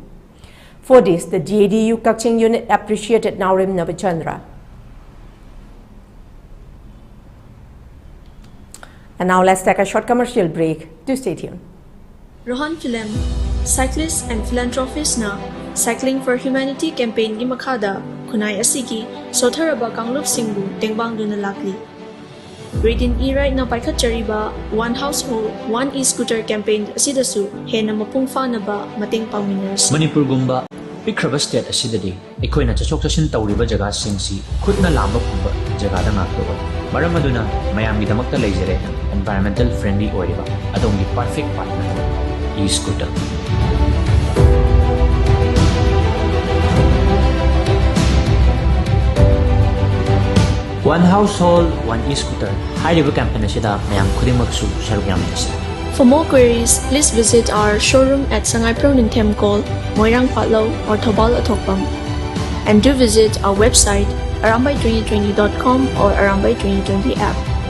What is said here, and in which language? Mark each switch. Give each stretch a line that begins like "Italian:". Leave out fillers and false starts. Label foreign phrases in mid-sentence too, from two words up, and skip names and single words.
English: For this, the JDU Kaching unit appreciated Naurim Nabichandra. And now let's take a short commercial break. Do stay tuned.
Manipuri: Rohan Film,
English: cyclist and philanthropist
Manipuri: na Cycling for Humanity campaign gi makada kunai asigi sotharaba kanglup singbu tengbang duna lakli. Grade in E-Ride na paikhatchariba One Household, One E-Scooter campaign asidasu hena mapungfa na ba mating pangminners. Manipur gumba pikraba state asidadi ekoina chachok chashin tawriba jaga singsi khutna lamba phumba jaga da ngakto maram aduna mayam gi damakta leijare
English: environmental friendly
Manipuri: oiriba adongi
English: perfect partner E-Scooter. One Household, One E-Scooter.
Manipuri: Hariba campaign asida mayam khudimagsu sarugam nisa.
English: For more queries, please visit our showroom at Sangay Pronintem Call, Moirang Patlaw or Thobal Atokpam. And do visit our website arambay2020.com or Arambay2020 app.